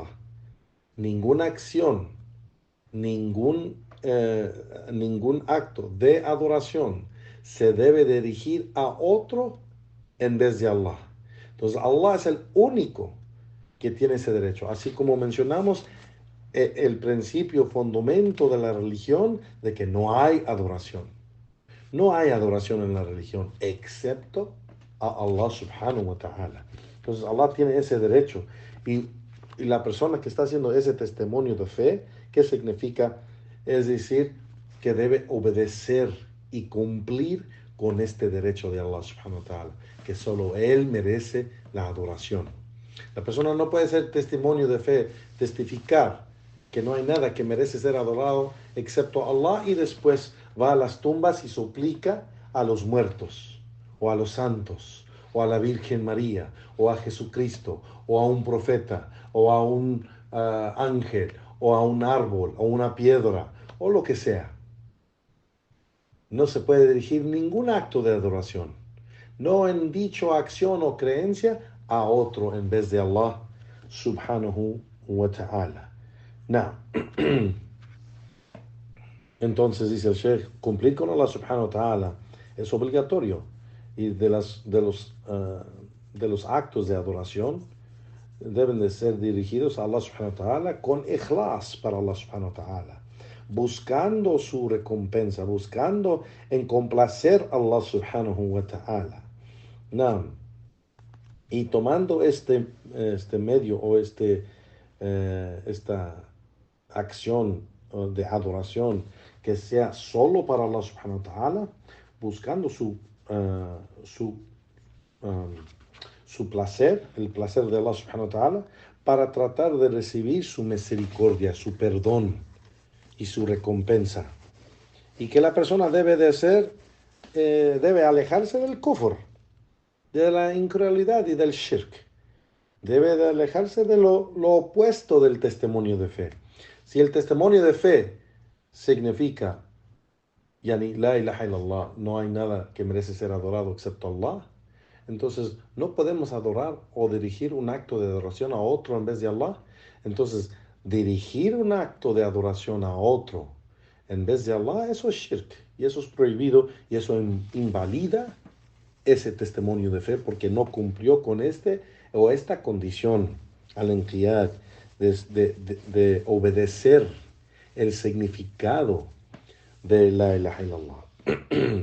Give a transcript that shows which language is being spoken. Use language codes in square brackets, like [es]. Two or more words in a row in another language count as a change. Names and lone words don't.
[es] Ninguna acción, ningún acto de adoración se debe dirigir a otro en vez de Allah. Entonces, Allah es el único que tiene ese derecho. Así como mencionamos el principio, fundamento de la religión, de que no hay adoración. No hay adoración en la religión, excepto a Allah [ar] سبحانه وتعالى. [es] Entonces, Allah tiene ese derecho. Y la persona que está haciendo ese testimonio de fe, ¿qué significa? Es decir, que debe obedecer y cumplir con este derecho de Allah [ar] سبحانه وتعالى, [es] que solo Él merece la adoración. La persona no puede ser testimonio de fe, testificar que no hay nada que merece ser adorado excepto Allah, y después va a las tumbas y suplica a los muertos, o a los santos, o a la Virgen María, o a Jesucristo, o a un profeta, o a un ángel, o a un árbol, o una piedra, o lo que sea. No se puede dirigir ningún acto de adoración, no en dicho acción o creencia, a otro en vez de Allah [ar] سبحانه وتعالى. [es] Now, entonces dice el Sheikh, cumplir con Allah [ar] سبحانه وتعالى [es] es obligatorio, y de los actos de adoración deben de ser dirigidos a Allah [ar] سبحانه وتعالى [es] con ikhlas para Allah [ar] سبحانه وتعالى, [es] buscando su recompensa, buscando en complacer a Allah [ar] سبحانه وتعالى. [es] Now, y tomando este medio o esta acción de adoración que sea solo para Allah [ar] سبحانه وتعالى, [es] buscando um, su placer, el placer de Allah [ar] سبحانه وتعالى, [es] para tratar de recibir su misericordia, su perdón y su recompensa. Y que la persona debe alejarse del kufr, de la incredulidad y del shirk. Debe de alejarse de lo opuesto del testimonio de fe. Si el testimonio de fe significa, yani, [ar] لا إله إلا الله, [es] no hay nada que merece ser adorado excepto Allah, entonces no podemos adorar o dirigir un acto de adoración a otro en vez de Allah. Entonces, dirigir un acto de adoración a otro en vez de Allah, eso es shirk, y eso es prohibido, y eso invalida ese testimonio de fe, porque no cumplió con esta condición [ar] الانقياد [es] de obedecer el significado de [ar] لا إله إلا الله.